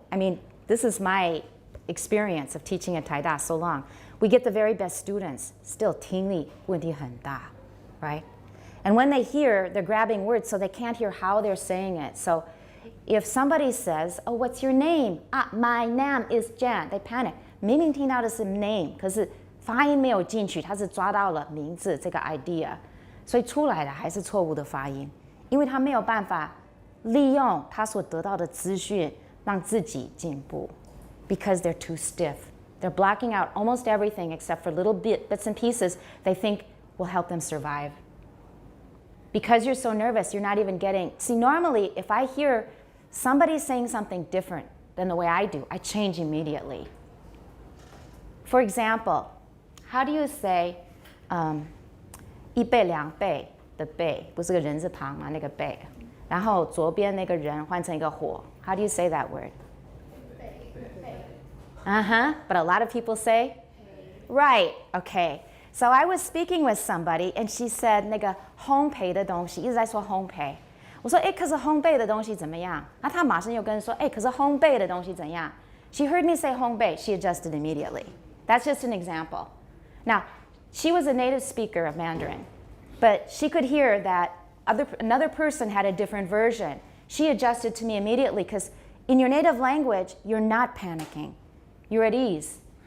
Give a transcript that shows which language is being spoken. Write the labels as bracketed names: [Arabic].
[English] I mean, this is my experience of teaching at Taida so long. We get the very best students, still [Chinese] 听力问题很大, [English] right? And when they hear, they're grabbing words so they can't hear how they're saying it. So if somebody says, oh, what's your name? My name is Jan. They panic. [Chinese] 明明听到的是 name, 可是发音没有进去，他是抓到了名字这个 idea， 所以出来的还是错误的发音，因为他没有办法利用他所得到的资讯让自己进步 [English] because they're too stiff. They're blocking out almost everything except for little bits and pieces they think will help them survive. Because you're so nervous, you're not even getting... See, normally, if I hear somebody saying something different than the way I do, I change immediately. For example, how do you say [Chinese] 一倍两倍的倍不是个人字旁吗？那个倍，然后左边那个人换成一个火。 [English] How do you say that word? But a lot of people say? Right, okay. So I was speaking with somebody and she said [Chinese] 那个烘焙的东西，一直在说烘焙。我说可是烘焙的东西怎么样？那她马上又跟说可是烘焙的东西怎样？ [English] She heard me say 烘焙, she adjusted immediately. That's just an example. Now, she was a native speaker of Mandarin, but she could hear that another person had a different version. She adjusted to me immediately because in your native language, you're not panicking. You're at ease.